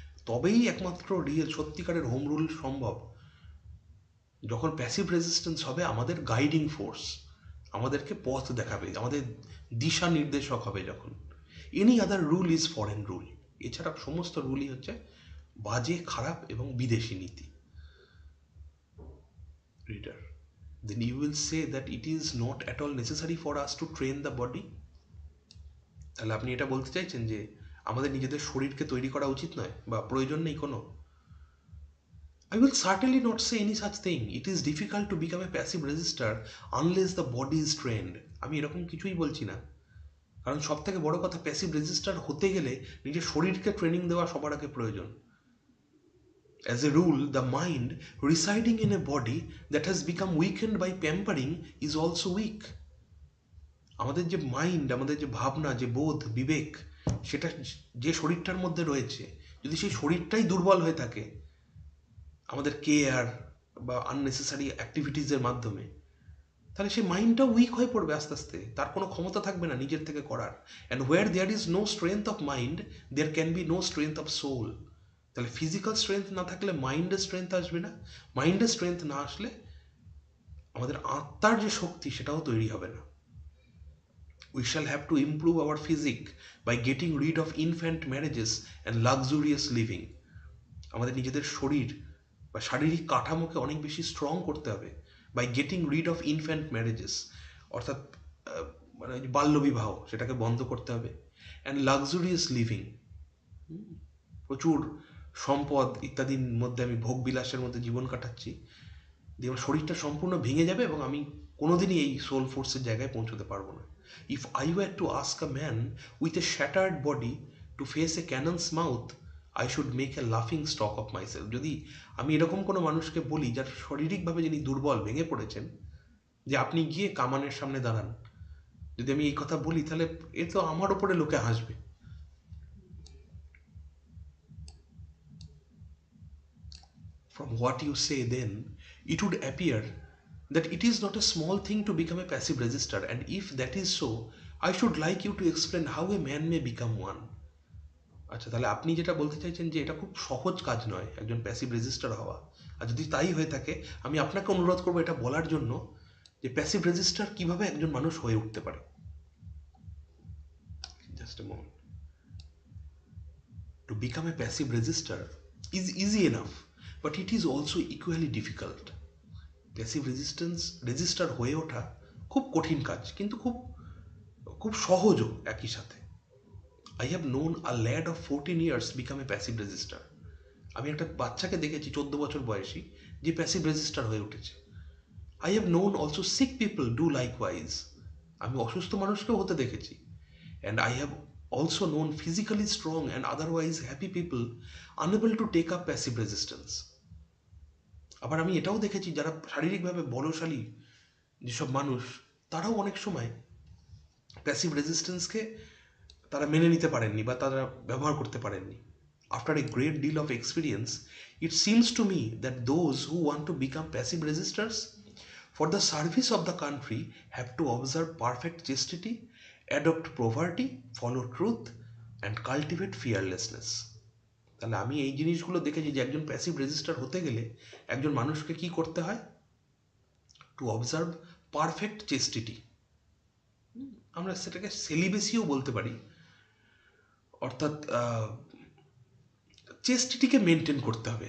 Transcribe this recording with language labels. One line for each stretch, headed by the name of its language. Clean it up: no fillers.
Bangla: তবেই একমাত্র রিয়েল সত্যিকারের হোম রুল সম্ভব যখন প্যাসিভ রেজিস্ট্যান্স হবে আমাদের গাইডিং ফোর্স, আমাদেরকে পথ দেখাবে, আমাদের দিশা নির্দেশক হবে যখন।
English: Any other rule is foreign rule.
Bangla: এছাড়া সমস্ত রুলই হচ্ছে বাজে, খারাপ এবং বিদেশি নীতি।
English: Reader, then you will say that it is not at all necessary for us to train the body.
Bangla: তাহলে আপনি এটা বলতে চাইছেন যে আমাদের নিজেদের শরীরকে তৈরি করা উচিত নয় বা প্রয়োজন নেই কোনো?
English: I will certainly not say any such thing. It is difficult to become a passive resistor unless the body is trained.
Bangla: আমি এরকম কিছুই বলছি না, কারণ সব থেকে বড় কথা, প্যাসিভ রেজিস্টার হতে গেলে নিজের শরীরকে ট্রেনিং দেওয়া সবার আগে প্রয়োজন।
English: As a rule, the mind residing in a body that has become weakened by pampering is also weak.
Bangla: আমাদের যে মাইন্ড, আমাদের যে ভাবনা, যে বোধ, বিবেক, সেটা যে শরীরটার মধ্যে রয়েছে, যদি সেই শরীরটাই দুর্বল হয়ে থাকে আমাদের কেয়ার বা আননেসেসারি অ্যাক্টিভিটিসের মাধ্যমে, তাহলে সেই মাইন্ডটাও উইক হয়ে পড়বে আস্তে আস্তে, তার কোনো ক্ষমতা থাকবে না নিজের থেকে করার।
English: And where there is no strength of mind, there can be no strength of soul.
Bangla: তাহলে ফিজিক্যাল স্ট্রেংথ না থাকলে মাইন্ডের স্ট্রেংথ আসবে না, মাইন্ডের স্ট্রেংথ না আসলে আমাদের আত্মার যে শক্তি সেটাও তৈরি হবে না।
English: We shall have to improve our physique by getting rid of infant marriages and luxurious living.
Bangla: আমাদের নিজেদের শরীর বা শারীরিক কাঠামোকে অনেক বেশি স্ট্রং করতে হবে
English: by getting rid of infant marriages,
Bangla: অর্থাৎ মানে বাল্যবিবাহ সেটাকে বন্ধ করতে হবে।
English: and luxurious living,
Bangla: প্রচুর সম্পদ ইত্যাদির মধ্যে আমি ভোগ বিলাসের মধ্যে জীবন কাটাচ্ছি, দিয়ে আমার শরীরটা সম্পূর্ণ ভেঙে যাবে এবং আমি কোনোদিনই এই সোল ফোর্সের জায়গায় পৌঁছতে পারবো না।
English: If I were to ask a man with a shattered body to face A ক্যাননস mouth, I should make a লাফিং stock of myself.
Bangla: যদি আমি এরকম কোনো মানুষকে বলি যার শারীরিকভাবে যিনি দুর্বল, ভেঙে পড়েছেন, যে আপনি গিয়ে কামানের সামনে দাঁড়ান, যদি আমি এই কথা বলি তাহলে এ তো আমার ওপরে লোকে হাসবে।
English: From what you say then, it would appear that it is not a small thing to become a passive register, and if that is so, I should like you to explain how a man may become one.
Bangla: আচ্ছা, তাহলে আপনি যেটা বলতে চাইছেন যে এটা খুব সহজ কাজ নয় একজন প্যাসিভ রেজিস্টার হওয়া, আর যদি তাই হয়ে থাকে আমি আপনাকে অনুরোধ করবো এটা বলার জন্য যে প্যাসিভ রেজিস্টার কিভাবে একজন মানুষ হয়ে উঠতে পারে।
English: Just a moment. To become a passive register is easy enough, but it is also equally difficult.
Bangla: Passive register হয়ে ওঠা খুব কঠিন কাজ, কিন্তু খুব খুব সহজও একই সাথে।
English: I have known a lad of 14 years become a passive register.
Bangla: আমি একটা বাচ্চাকে দেখেছি 14 বছর বয়সী যে প্যাসিভ রেজিস্টার হয়ে উঠেছে।
English: I have known also sick people do likewise.
Bangla: আমি অসুস্থ মানুষকেও হতে দেখেছি।
English: And I have also known physically strong and otherwise happy people unable to take up passive resistance.
Bangla: আবার আমি এটাও দেখেছি যারা শারীরিকভাবে বলশালী যেসব মানুষ, তারাও অনেক সময় প্যাসিভ রেজিস্ট্যান্সকে তারা মেনে নিতে পারেননি বা তারা ব্যবহার করতে পারেননি।
English: After a great deal of experience, it seems to me that those who want to become passive resistors for the service of the country have to observe perfect chastity, adopt poverty, follow truth, and cultivate fearlessness.
Bangla: তাহলে আমি এই জিনিসগুলো দেখেছি যে একজন passive register হতে গেলে একজন মানুষকে কি করতে হয়?
English: to observe perfect chastity,
Bangla: আমরা সেটাকে সেলিবেসিও বলতে পারি, অর্থাৎ চেস্টিটিকে মেনটেন করতে হবে।